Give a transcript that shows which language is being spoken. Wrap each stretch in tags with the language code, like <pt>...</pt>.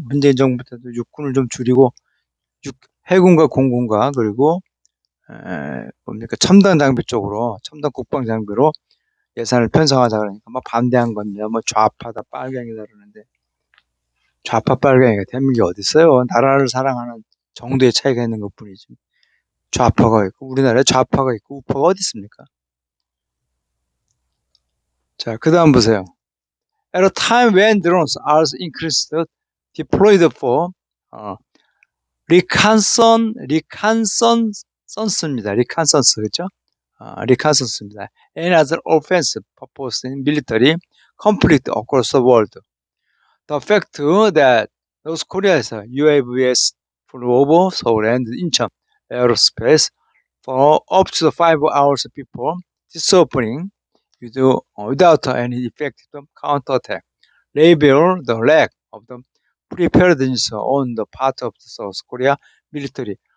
<ko>문재인 정부부터도 육군을 좀 줄이고 해군과 공군과 그리고 뭡니까 첨단 장비 쪽으로 첨단 국방 장비로 예산을 편성하자 그러니까 막 반대한 겁니다. 뭐 좌파다 빨갱이다 그러는데 좌파 빨갱이가 대한민국이 어디 있어요? 나라를 사랑하는 정도의 차이가 있는 것뿐이지. 좌파가 있고 우리나라에 좌파가 있고 우파가 어디 있습니까? 자, 그 다음 보세요.</ko> <en>At a time when drones are increased deployed for reconnaissance입니다. reconnaissance</en> <ko>그렇죠?</ko> <en>reconnaissance입니다. And other offensive purpose in military conflict across the world. The fact that North Korea에서 UAVs flew over Seoul and Incheon aerospace for up to 5 hours before disappearing without any effective counterattack reveal the lack of the preparedness on the part of the South Korea military.</en>